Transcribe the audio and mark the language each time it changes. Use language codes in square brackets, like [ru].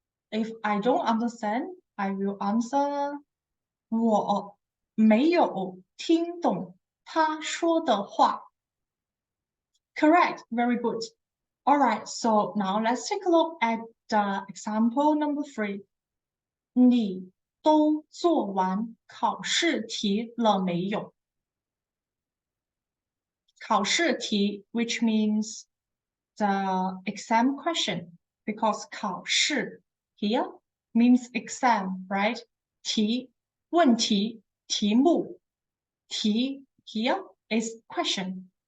[en] If I don't understand, I will answer [zh] 我没有听懂他说的话. [en] Correct. Very good. All right. So now let's take a look at the example number 3. [zh] 你都做完考试题了没有? [en] 考试题, which means the exam question, because 考试 here means exam, right? 题，问题，题目，题 here is question.